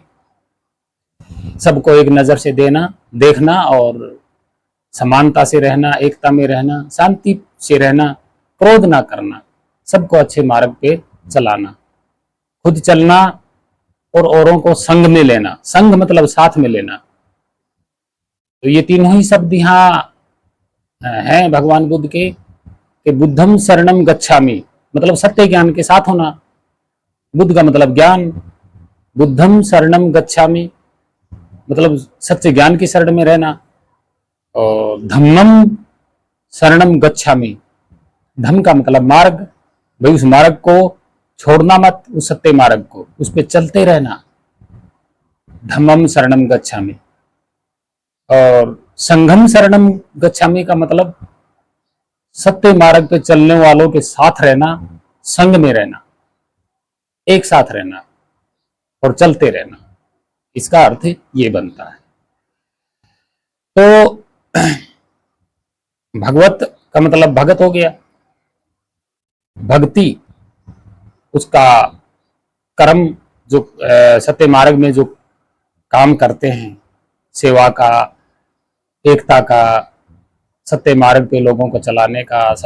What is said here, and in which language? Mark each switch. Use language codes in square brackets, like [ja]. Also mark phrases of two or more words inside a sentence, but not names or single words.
[hi] सबको एक नजर से देखना और समानता से रहना, एकता में रहना, शांति से रहना, क्रोध ना करना, सबको अच्छे मार्ग पे चलाना, खुद चलना और औरों को संग में लेना। संग मतलब साथ में लेना। तो ये तीनों ही शब्द यहाँ हैं भगवान बुद्ध के, कि [pi] बुद्धम शरणम गच्छामि, [hi] मतलब सत्य ज्ञान के साथ होना। बुद्ध का मतलब ज्ञान, [pi] बुद्धम शरणम गच्छामि [hi] मतलब सच्चे ज्ञान की शरण में रहना, और [pi] धम्मम शरणम गच्छामि, [hi] धम्म का मतलब मार्ग, भाई उस मार्ग को छोड़ना मत, उस सत्य मार्ग को, उस पर चलते रहना, [pi] धम्मम शरणम गच्छामि। [hi] और [pi] संघम शरणम गच्छामि [hi] का मतलब सत्य मार्ग पे चलने वालों के साथ रहना, संग में रहना, एक साथ रहना और चलते रहना, इसका अर्थ ये बनता है। तो भगवत का मतलब भगत हो गया, भक्ति उसका कर्म, जो सत्य मार्ग में जो काम करते हैं, सेवा का, एकता का, सत्य मार्ग पे लोगों को चलाने का,